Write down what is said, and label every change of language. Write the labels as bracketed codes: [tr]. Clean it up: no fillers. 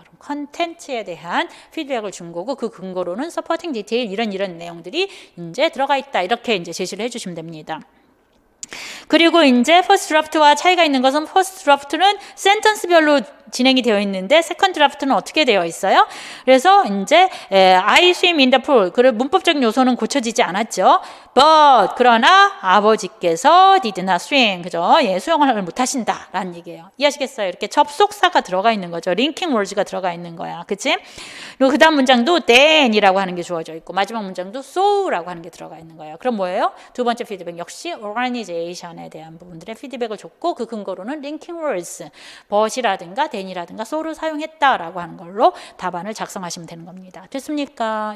[ko] 그럼 컨텐츠에 대한 피드백을 준 거고 그 근거로는 서포팅 디테일 이런 내용들이 이제 들어가 있다. 이렇게 이제 제시를 해주시면 됩니다. 그리고 이제 퍼스트 드래프트와 차이가 있는 것은 퍼스트 드래프트는 센텐스별로 진행이 되어 있는데 세컨드 드래프트는 어떻게 되어 있어요? 그래서 이제 [en] I swim in the pool. [ko] 그 문법적인 요소는 고쳐지지 않았죠. [en] But [ko] 그러나 아버지께서 [en] did not swim. [ko] 그죠? 예, 수영을 못 하신다라는 얘기예요. 이해하시겠어요? 이렇게 접속사가 들어가 있는 거죠. 링킹 월즈가 들어가 있는 거야. 그치? 그리고 그다음 문장도 then이라고 하는 게 주어져 있고 마지막 문장도 so라고 하는 게 들어가 있는 거예요. 그럼 뭐예요? 두 번째 피드백 역시 organization에 대한 부분들의 피드백을 줬고 그 근거로는 링킹 월즈 but이라든가 then이라든가 so를 사용했다라고 하는 걸로 답안을 작성하시면 되는 겁니다. 됐습니까?